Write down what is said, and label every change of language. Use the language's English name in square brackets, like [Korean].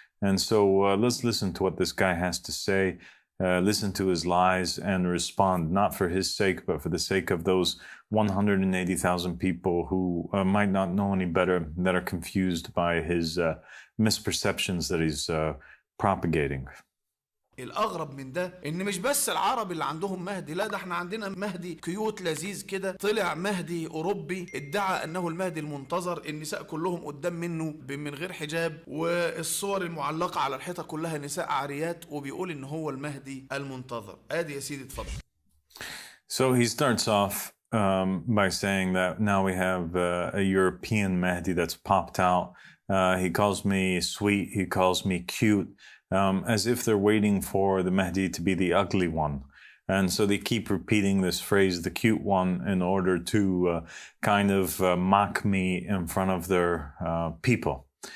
[English] And so let's listen to what this guy has to say, listen to his lies and respond, not for his sake, but for the sake of those 180,000 people who might not know any better, that are confused by his misperceptions that he's propagating. [Arabic] الأغرب من ده إن مش بس العرب اللي عندهم مهدي، لا ده احنا عندنا مهدي كيوت لذيذ كده، طلع مهدي أوروبي ادعى أنه المهدي المنتظر، النساء كلهم قدام منه من غير حجاب، والصور المعلقة على الحيطة كلها نساء عاريات، وبيقول إن هو المهدي المنتظر. آدي يا سيدي اتفضل. [English] So he starts off by saying that now we have a European Mahdi that's popped out. He calls me sweet, he calls me cute. As if they're waiting for the Mahdi to be the ugly one. And so they keep repeating this phrase, the cute one, in order to kind of mock me in front of their people.